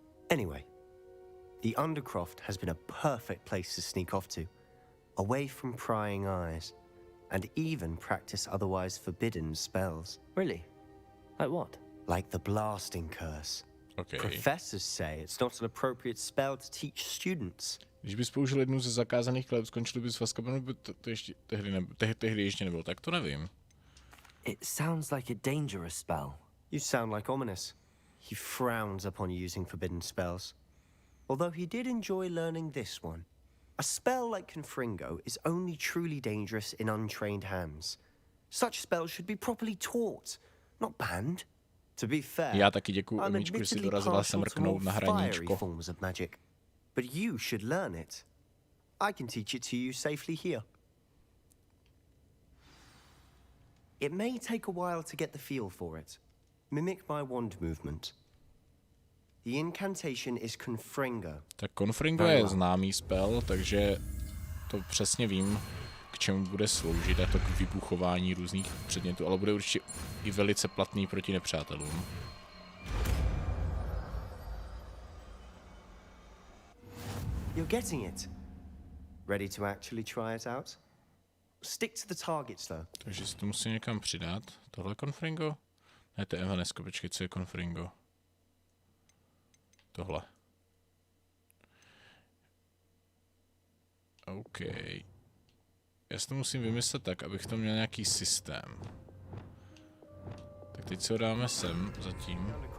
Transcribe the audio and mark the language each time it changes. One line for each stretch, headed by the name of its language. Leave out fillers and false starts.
English: Anyway, the Undercroft has been a perfect place to sneak off to, away from prying eyes, and even practice otherwise forbidden spells. Really? Like what? Like the blasting curse. Okay. Professors say it's not an appropriate spell to teach students.
Czech: Když bys použil jednu ze zakázaných klep, skončili bys v Azkabanu, by to ještě tehdy ještě nebylo, tak to nevím.
English: It sounds like a dangerous spell. You sound like Ominous. He frowns upon using forbidden spells. Although he did enjoy learning this one. A spell like Confringo is only truly dangerous in untrained hands. Such spells should be properly taught, not banned. To be fair,
Czech: já taky děkuju, Míčku, že si dorazila sem mrknout na hraníčko.
English: Forms of magic, but you should learn it. I can teach it to you safely here. It may take a while to get the feel for it. Mimic my wand movement. The incantation is Confringo.
Czech: Tak Confringo je známý spell, takže to přesně vím, k čemu bude sloužit, a to k vybuchování různých předmětů, ale bude určitě i velice platný proti nepřátelům.
English: You're getting it. Ready to actually try it out? Stick to the targets though.
Czech: Takže si to musím někam přidat. Tohle Confringo? Ne, to je Evanesko, počkej, co je Confringo? Tohle. OK. Já si to musím vymyslet tak, abych to měl nějaký systém. Tak teď si ho dáme sem zatím.